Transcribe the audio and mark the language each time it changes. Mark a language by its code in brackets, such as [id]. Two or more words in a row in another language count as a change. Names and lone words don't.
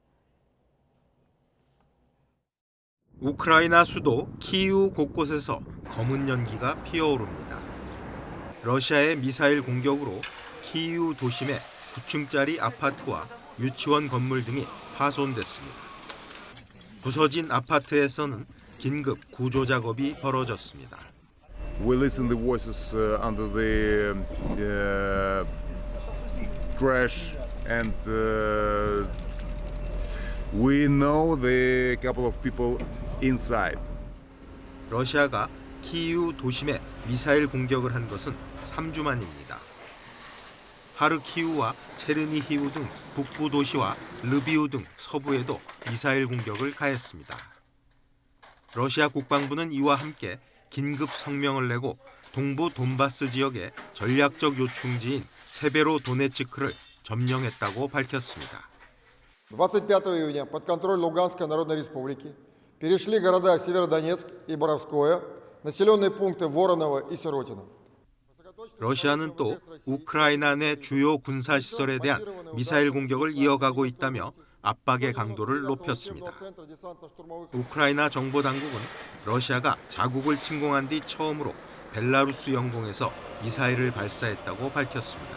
[ko] 우크라이나 수도 키이우 곳곳에서 검은 연기가 피어오릅니다. 러시아의 미사일 공격으로 키이우 도심의 9층짜리 아파트와 유치원 건물 등이 파손됐습니다. 부서진 아파트에서는 긴급 구조 작업이 벌어졌습니다. [en] We listen the voices under the crash, and we know the couple of people inside. [ko] 러시아가 키이우 도심에 미사일 공격을 한 것은 3주 만입니다. 하르키우와 체르니히우 등 북부 도시와 르비우 등 서부에도 미사일 공격을 가했습니다. 러시아 국방부는 이와 함께 긴급 성명을 내고 동부 돈바스 지역의 전략적 요충지인 세베로도네츠크를 점령했다고 밝혔습니다. [ru] 25 июня под контроль Луганской Народной Республики перешли города Северодонецк и Боровское, населенные пункты Вороново и Сиротино. [ko] 러시아는 또 우크라이나 내 주요 군사시설에 대한 미사일 공격을 이어가고 있다며 압박의 강도를 높였습니다. 우크라이나 정보당국은 러시아가 자국을 침공한 뒤 처음으로 벨라루스 영공에서 미사일을 발사했다고 밝혔습니다.